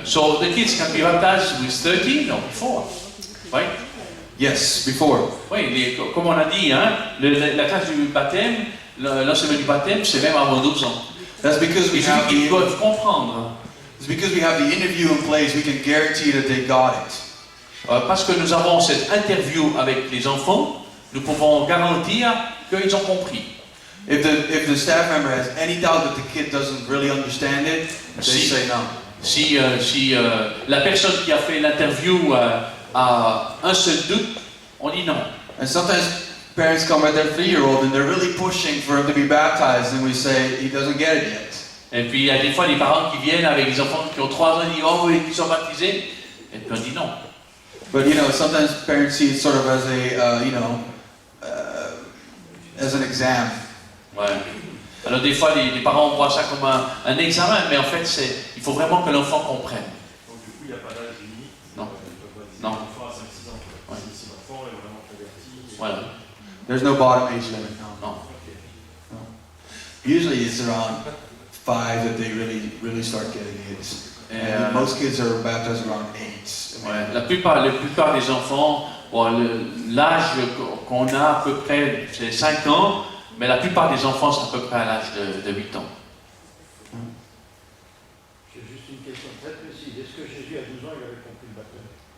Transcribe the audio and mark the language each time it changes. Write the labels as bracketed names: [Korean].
[English] So the kids can be baptized with 13 or before, right? Yes, before. [French] Oui, comme on a dit, hein, la classe du baptême, l'enseignement du baptême, c'est même avant 12 ans. [English] That's because we have [French] Ils [English] the, [French] doivent comprendre. [English] it's because we have the interview in place. We can guarantee that they got it. [French] Parce que nous avons cette interview avec les enfants, nous pouvons garantir qu'ils ont compris. [English] If the staff member has any doubt that the kid doesn't really understand it, they say no. [French] Si la personne qui a fait l'interview a un seul doute, on dit non. [English] And sometimes parents come with their 3-year-old and they're really pushing for him to be baptized, and we say he doesn't get it yet. [French] Et puis il y a des fois des parents qui viennent avec des enfants qui ont 3 ans et disent oh oui, ils sont baptisés. Et puis on dit non. [English] But sometimes parents see it sort of as a as an exam. [French] Ouais. Alors des fois les parents voient ça comme un examen, mais en fait il faut vraiment que l'enfant comprenne. Donc du coup, il n'y a pas d'âge limite. Non. Non. Non. Enfant à 5-6 ans. Ouais. Si l'enfant est vraiment converti. Voilà. [English] There's no bottom age limit. No. [French] Non. [English] Usually it's around 5 that they really start getting it. And most kids are baptized around 8. [French] Ouais. La plupart des enfants, bon, l'âge qu'on a à peu près c'est 5 ans, mais la plupart des enfants c'est à peu près à l'âge de 8 ans. J'ai juste une question très précise. Est-ce que Jésus à 12 ans il avait compris le baptême?